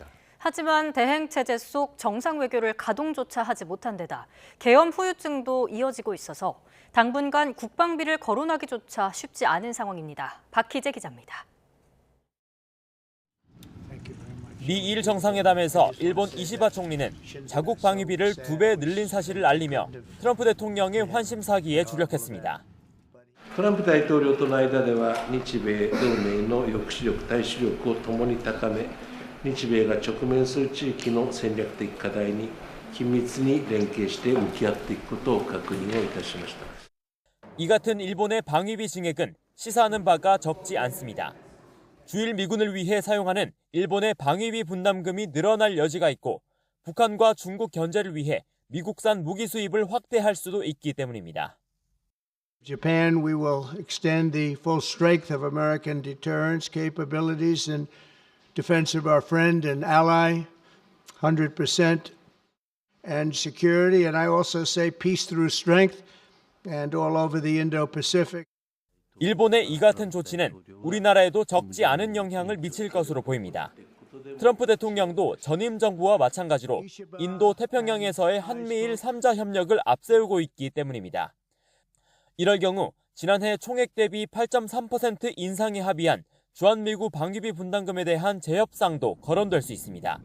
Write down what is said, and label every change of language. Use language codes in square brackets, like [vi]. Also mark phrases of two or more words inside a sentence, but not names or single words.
[ko] 하지만 대행 체제 속 정상 외교를 가동조차 하지 못한 데다 계엄 후유증도 이어지고 있어서 당분간 국방비를 거론하기조차 쉽지 않은 상황입니다. 박희재 기자입니다. 미일 정상회담에서 일본 이시바 총리는 자국 방위비를 2배 늘린 사실을 알리며 트럼프 대통령의 환심 사기에 주력했습니다. [ja] トランプ大統領との間では日米同盟の抑止力、対処力をともに高め、日米が直面する地域の戦略的課題に緊密に連携して向き合っていくことを確認をいたしました。 [ko] 이 같은 일본의 방위비 증액은 시사하는 바가 적지 않습니다. 주일 미군을 위해 사용하는 일본의 방위비 분담금이 늘어날 여지가 있고 북한과 중국 견제를 위해 미국산 무기 수입을 확대할 수도 있기 때문입니다. [en] Japan, we will extend the full strength of American deterrence capabilities in defense of our friend and ally, 100%, and security. And I also say peace through strength and all over the Indo-Pacific. [ko] 일본의 이 같은 조치는 우리나라에도 적지 않은 영향을 미칠 것으로 보입니다. 트럼프 대통령도 전임 정부와 마찬가지로 인도 태평양에서의 한미일 3자 협력을 앞세우고 있기 때문입니다. 이럴 경우 지난해 총액 대비 8.3% 인상에 합의한 주한미구 방위비 분담금에 대한 재협상도 거론될 수 있습니다.